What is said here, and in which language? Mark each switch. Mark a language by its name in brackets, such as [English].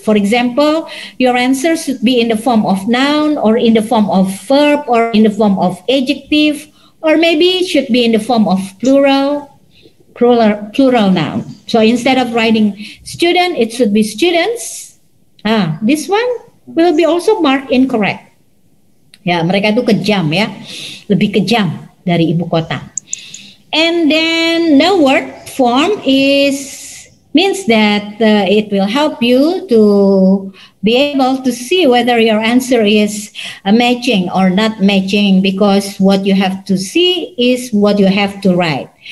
[English] For example, your answer should be in the form of noun, or in the form of verb, or in the form of adjective, or maybe it should be in the form of plural noun. So instead of writing student, it should be students. This one will be also marked incorrect. [Indonesian] Ya, mereka itu kejam ya, lebih kejam dari ibu kota. [English] And then the word form means that it will help you to be able to see whether your answer is matching or not matching, because what you have to see is what you have to write.